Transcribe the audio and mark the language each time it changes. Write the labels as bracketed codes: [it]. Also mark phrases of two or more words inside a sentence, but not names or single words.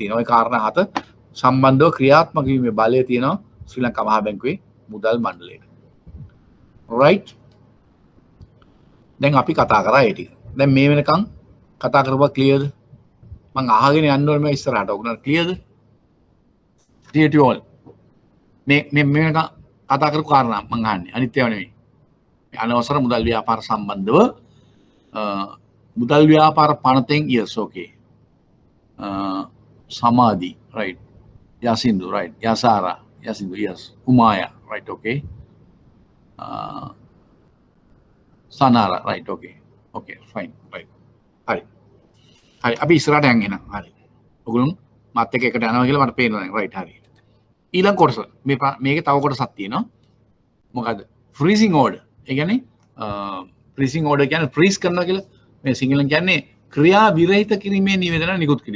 [si] ওই කාරණා 7 සම්බන්ධව ක්‍රියාත්මක වීමේ බලය තියෙනවා ශ්‍රී ලංකා මහා බැංකුවේ මුදල් මණ්ඩලයට. right දැන් අපි කතා කරා ඒ ටික. දැන් මේ වෙනකන් කතා කරපුවා ක්ලියර්ද? මම අහගෙන යන්න ඕනේ මේ ඉස්සරහට. ඔයගොල්ලෝ ක්ලියර්ද? [en] clear to all. [si] මේ වෙනකන් කතා කරපු කාරණා මම අහන්නේ. අනිත් ඒවා නෙවෙයි. මේ අනවසර මුදල් ව්‍යාපාර සම්බන්ධව මුදල් ව්‍යාපාර පනතෙන් [en] yes okay. Samadhi right. Yasindu right. Yasara Yasindu yes. Umaya right okay. Sanara right okay. Okay fine right. [si] හරි. හරි අපි ඉස්සරහට යන් එනවා. හරි. ඔයගොල්ලෝ මාත් එක්ක එකට යනවා කියලා මට පේනවා දැන් right හරි. ඊළඟ කොටස මේකේ තව කොටසක් තියෙනවා. මොකද්ද? [en] freezing order. [si] ඒ කියන්නේ [en] freezing order [si] කියන්නේ freeze කරනවා කියලා මේ සිංහලෙන් කියන්නේ ක්‍රියා විරහිත කිරීමේ නිවේදන නිකුත් කිරීම.